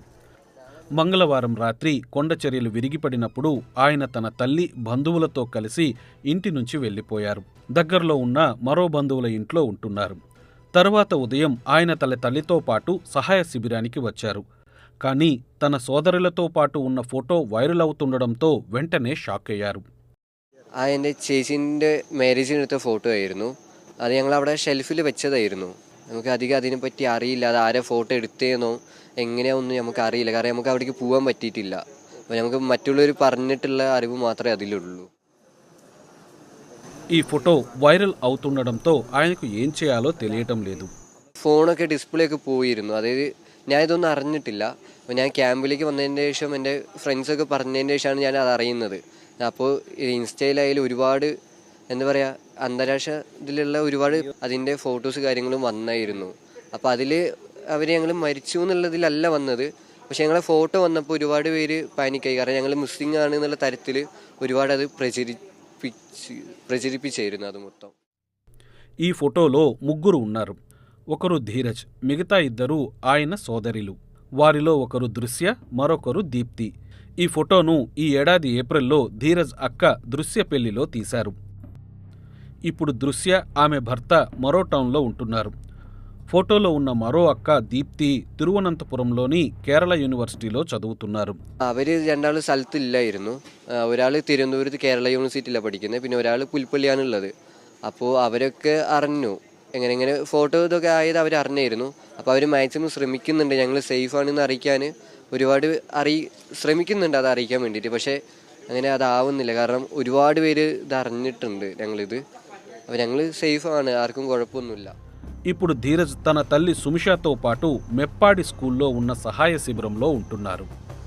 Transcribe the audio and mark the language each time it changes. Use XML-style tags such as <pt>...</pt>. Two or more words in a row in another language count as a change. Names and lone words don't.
<te>మంగళవారం రాత్రి కొండచర్యలు విరిగిపడినప్పుడు ఆయన తన తల్లి, బంధువులతో కలిసి ఇంటి నుంచి వెళ్లిపోయారు. దగ్గరలో ఉన్న మరో బంధువుల ఇంట్లో ఉంటున్నారు. తర్వాత ఉదయం ఆయన తన తల్లితో పాటు సహాయ శిబిరానికి వచ్చారు. కానీ తన సోదరులతో పాటు ఉన్న ఫోటో వైరల్ అవుతుండడంతో వెంటనే షాక్ అయ్యారు.</te> <ml>എൻ്റെ ചേച്ചീൻ്റെ മാരേജിനെടുത്ത ഫോട്ടോ ആയിരുന്നു. അത് ഞങ്ങളവിടെ ഷെൽഫിൽ വെച്ചതായിരുന്നു. നമുക്ക് അധികം അതിനെപ്പറ്റി അറിയില്ല. അത് ആരെ ഫോട്ടോ എടുത്തേന്നോ എങ്ങനെയാണെന്നും നമുക്ക് അറിയില്ല. കാരണം നമുക്ക് അവിടേക്ക് പോകാൻ പറ്റിയിട്ടില്ല. അപ്പോൾ നമുക്ക് മറ്റുള്ളവർ പറഞ്ഞിട്ടുള്ള അറിവ് മാത്രമേ അതിലുള്ളൂ.</ml> <te>ఈ ఫోటో వైరల్ అవుతుండడంతో ఆయనకు ఏం చేయాలో తెలియటం లేదు.</te> <ml>ഫോണൊക്കെ ഡിസ്പ്ലേ ഒക്കെ പോയിരുന്നു. അതായത് ഞാൻ ഇതൊന്നും അറിഞ്ഞിട്ടില്ല. അപ്പോൾ ഞാൻ ക്യാമ്പിലേക്ക് വന്നതിന് ശേഷം എൻ്റെ ഫ്രണ്ട്സൊക്കെ പറഞ്ഞതിന് ശേഷമാണ് ഞാൻ അത് അറിയുന്നത്. അപ്പോൾ ഇൻസ്റ്റയിലായാലും ഒരുപാട് എന്താ പറയുക, അന്താരാഷ്ട്ര ഇതിലുള്ള ഒരുപാട് അതിൻ്റെ ഫോട്ടോസ് കാര്യങ്ങളും വന്നായിരുന്നു. അപ്പോൾ അതിൽ അവർ ഞങ്ങൾ മരിച്ചു എന്നുള്ളതിലല്ല വന്നത്. പക്ഷെ ഞങ്ങളെ ഫോട്ടോ വന്നപ്പോൾ ഒരുപാട് പേര് പാനിക്കായി. കാരണം ഞങ്ങൾ മുസ്ലിം ആണ് എന്നുള്ള തരത്തിൽ ഒരുപാട് അത്</ml> <te>ప్రచరిపించారు అది మొత్తం. ఈ ఫోటోలో ముగ్గురు ఉన్నారు. ఒకరు ధీరజ్, మిగతా 2 ఆయన సోదరిలు. వారిలో ఒకరు దృశ్య, మరొకరు దీప్తి. ఈ ఫోటోను ఈ ఏడాది ఏప్రిల్లో ధీరజ్ అక్క దృశ్య పెళ్లిలో తీశారు. ఇప్పుడు దృశ్య, ఆమె భర్త మరో టౌన్లో ఉంటున్నారు. ఫోటోలో ఉన్న మరో అక్క దీప్తి తిరువనంతపురంలోని కేరళ యూనివర్సిటీలో చదువుతున్నారు.</te> <ml>അവർ രണ്ടാളും സ്ഥലത്തില്ലായിരുന്നു. ഒരാൾ തിരുവനന്തപുരത്ത് കേരള യൂണിവേഴ്സിറ്റിയിലാണ് പഠിക്കുന്നത്. പിന്നെ ഒരാൾ പുൽപ്പള്ളിയാണുള്ളത്. അപ്പോൾ അവരൊക്കെ അറിഞ്ഞു എങ്ങനെ ഫോട്ടോ ഇതൊക്കെ ആയത് അവർ അറിഞ്ഞായിരുന്നു. അപ്പോൾ അവർ മാക്സിമം ശ്രമിക്കുന്നുണ്ട് ഞങ്ങൾ സേഫാണെന്ന് അറിയിക്കാൻ. ഒരുപാട് ശ്രമിക്കുന്നുണ്ട് അത് അറിയിക്കാൻ വേണ്ടിയിട്ട്. പക്ഷേ അങ്ങനെ അതാവുന്നില്ല. കാരണം ഒരുപാട് പേര് ഇത് അറിഞ്ഞിട്ടുണ്ട് ഞങ്ങളിത്. അപ്പോൾ ഞങ്ങൾ സേഫാണ്, ആർക്കും കുഴപ്പമൊന്നുമില്ല.</ml> <te>ఇప్పుడు ధీరజ్ తన తల్లి సుమిషతో పాటు మెప్పాడి స్కూల్లో ఉన్న సహాయ శిబిరంలో ఉంటున్నారు.</te>